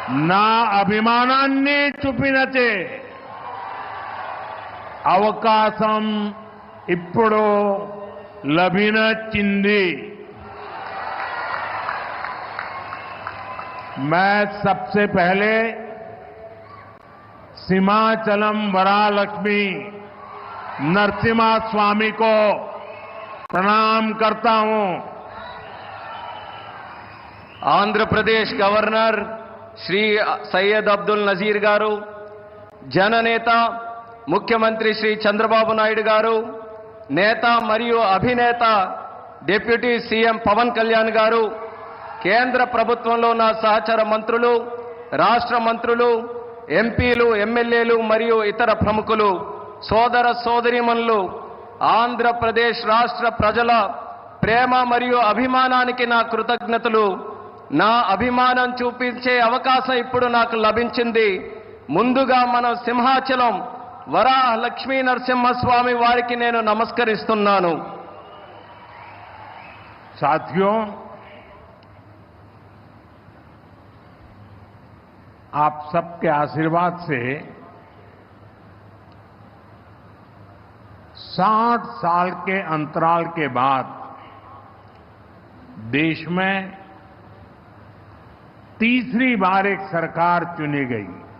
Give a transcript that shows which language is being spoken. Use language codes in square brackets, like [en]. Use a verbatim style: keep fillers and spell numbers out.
[te] నా అభిమానాన్ని చూపినచే అవకాశం ఇప్పుడు లభించింది। [hi] मैं सबसे पहले सीमाचलम वरालक्ष्मी नरसिम्हा स्वामी को प्रणाम करता हूं। [te] आंध्र प्रदेश गवर्नर श्री सैयद अब्दुल नजीर गारू, जननेता मुख्यमंत्री श्री चंद्रबाबु नायडू गारू, नेता मरियो अभिनेता डिप्यूटी सीएम पवन कल्याण गारू, కేంద్ర ప్రభుత్వంలో నా సహచర మంత్రులు, రాష్ట్ర మంత్రులు, ఎంపీలు, ఎమ్మెల్యేలు మరియు ఇతర ప్రముఖులు, సోదర సోదరీమణులు, ఆంధ్రప్రదేశ్ రాష్ట్ర ప్రజల ప్రేమ మరియు అభిమానానికి నా కృతజ్ఞతలు। నా అభిమానం చూపించే అవకాశం ఇప్పుడు నాకు లభించింది। ముందుగా మన సింహాచలం వరాహ లక్ష్మీ నరసింహస్వామి వారికి నేను నమస్కరిస్తున్నాను। [hi] సాథియో, आप सबके आशीर्वाद से साठ साल के अंतराल के बाद देश में तीसरी बार एक सरकार चुनी गई